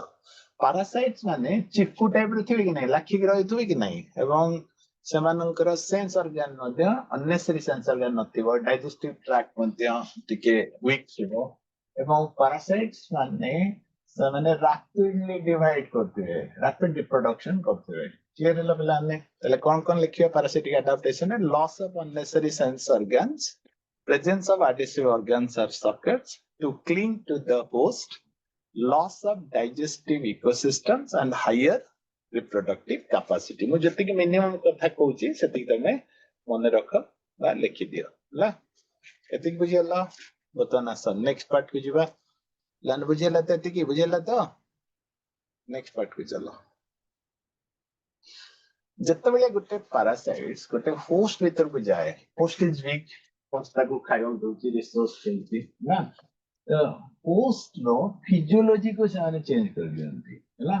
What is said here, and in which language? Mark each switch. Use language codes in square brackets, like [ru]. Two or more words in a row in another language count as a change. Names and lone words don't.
[or] ପାରାସାଇଟ୍ସ ମାନେ ଚିକୁ ଟାଇପ ର ଥିବେ କି ନାହିଁ, ଲାଖିକି ରହିଥିବେ କି ନାହିଁ, ଏବଂ ସେମାନଙ୍କର [en] sense organ [or] ମଧ୍ୟ [en] unnecessary sense organ [or] ନଥିବ, [en] digestive tract [or] ମଧ୍ୟ ଟିକେ ୱିକ୍ ଥିବ, ଏବଂ ପାରାସାଇଟ୍ସ ମାନେ ସେମାନେ [en] rapidly divide [or] କରୁଥିବେ, [en] rapid reproduction [or] କରୁଥିବେ। କ୍ଲିୟର ହେଲା ପିଲାମାନେ? ତାହେଲେ କଣ ଲେଖିବା [en] parasitic adaptation? loss of unnecessary sense organs, presence of adhesive organs or sockets to cling to the host, loss of digestive ecosystems and higher reproductive capacity। [or] ମୁଁ ଯେତିକି ମିନିମମ୍ କଥା କହୁଛି ସେତିକି ତମେ ମନେ ରଖ ବା ଲେଖିଦିଅ ହେଲା। ଏତିକି ବୁଝିଗଲା? ବର୍ତ୍ତମାନ ଆସ [en] next part [or] କୁ ଯିବା। ଲାନ୍ ବୁଝିଗଲା ତ? ଏତିକି ବୁଝିଗଲା ତ? [en] next part [or] କୁ ଚାଲ। ଯେତେବେଳେ ଗୋଟେ ପାରାସାଇଟ୍ସ ଗୋଟେ ହୋଷ୍ଟ ଭିତରକୁ ଯାଏ, [en] host is weak, [or] ହୋଷ୍ଟ ତାକୁ ଖାଇବାକୁ ଦଉଛି, ରିସୋର୍ସ ଦେଉଛି ନା, ହୋଷ୍ଟ ର ଫିଜିଓଲୋଜି କୁ ସେମାନେ ଚେଞ୍ଜ କରିଦିଅନ୍ତି ହେଲା।